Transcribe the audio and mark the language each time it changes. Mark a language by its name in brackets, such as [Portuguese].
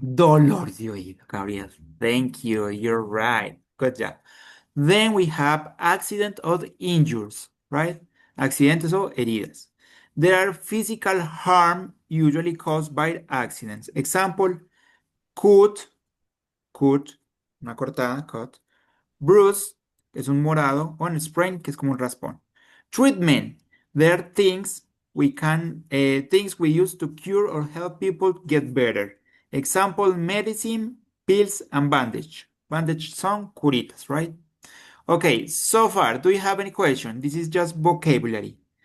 [Spanish] Dolor de oído, [English] Gabriel. Thank you. You're right. Good job. Then we have accident or injuries, right? [Spanish] Accidentes o heridas. [English] There are physical harm usually caused by accidents. Example, cut, [Spanish] una cortada, [English] cut. [Spanish] Bruise, que es un morado, o un sprain, que es como un raspón. [English] Treatment, there are things things we use to cure or help people get better. Example, medicine, pills, and bandage. Bandage [Spanish] son curitas, [English] right? Okay, so far, do you have any question? This is just vocabulary.